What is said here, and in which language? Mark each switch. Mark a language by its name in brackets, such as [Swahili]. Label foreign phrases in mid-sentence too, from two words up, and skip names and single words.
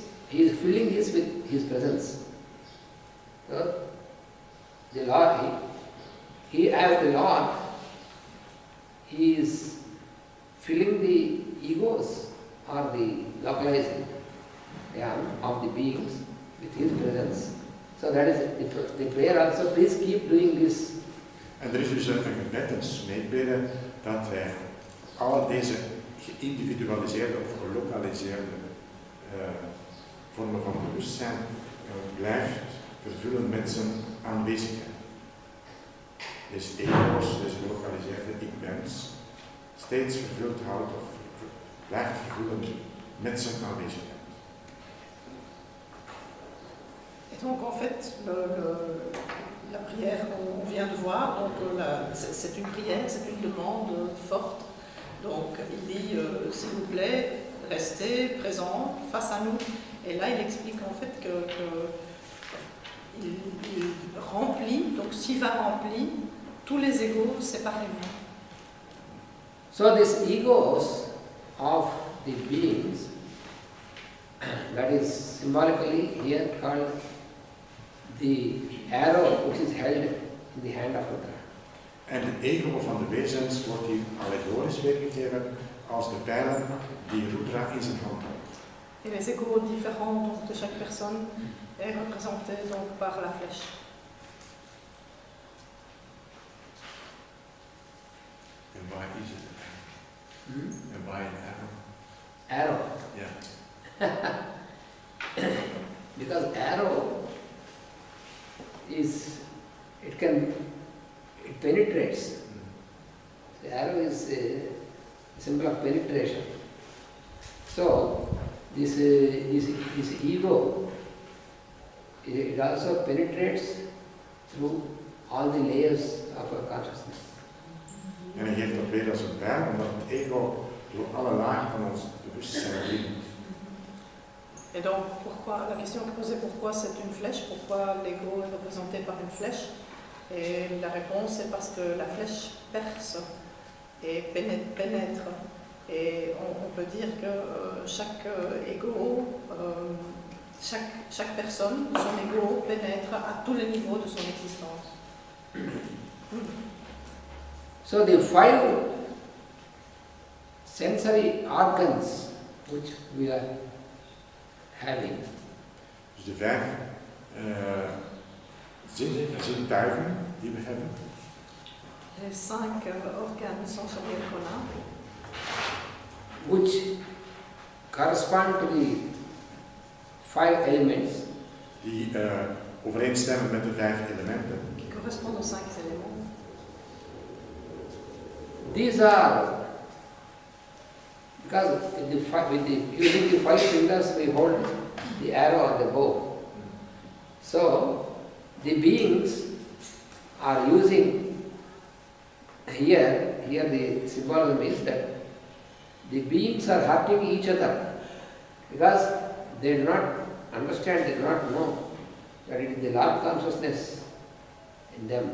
[English] He is filling this with his presence. So the Lord, he as the Lord, he is filling the egos or the localized of the beings with his presence. So that is the prayer also, please keep doing this. [Dutch] En er is dus een gebed, een smeekbede, dat hij alle deze geïndividualiseerde of gelokaliseerde vormen van bewustzijn blijft vervullen met zijn aanwezigheid. Deze ego's, deze gelokaliseerde ik-bens, steeds vervuld houdt of blijft vervullen met zijn aanwezigheid. [French] Et donc en fait, la prière qu'on vient de voir, donc c'est une prière, c'est une demande forte. Donc il dit, s'il vous plaît, restez présent face à nous. Et là il explique en fait il remplit, donc Shiva remplit tous les égos séparément. [English] So these egos of the beings, that is symbolically here called the arrow which is held in the hand of Rudra. [Dutch] En het ego van de wezens wordt hier allegorisch weergegeven als de pijlen die Rudra in zijn hand houdt. [French] Et les égos différents donc, de chaque personne est représenté donc par la flèche. [Dutch] En waar is het? En waar een arrow? Arrow. Ja. [English] Because arrow is, it penetrates. The arrow is a symbol of penetration. So, this ego, it also penetrates through all the layers of our consciousness. [Dutch] En hij geeft dat weer als een pijl, omdat het ego door alle lagen van ons bewustzijn dringt. [French] Et donc, pourquoi, la question est posée, pourquoi c'est une flèche? Pourquoi l'ego est représenté par une flèche? Et la réponse est parce que la flèche perce et pénètre. Et on peut dire que chaque ego, chaque personne, son ego pénètre à tous les niveaux de son existence. [English] So the 5 sensory organs which we are having, [Dutch] Dus de 5 zintuigen die we hebben, [French] Les 5 organes sensoriels qu'on a, [English] which correspond to the 5 elements, [Dutch] die overeenstemmen met de 5 elementen. [French] qui correspondent aux 5 éléments. [English] these are, because using the 5 fingers we hold the arrow or the bow. So the beings are using here the symbolism is that the beings are hurting each other because they do not understand, they do not know that it is the Lord consciousness in them.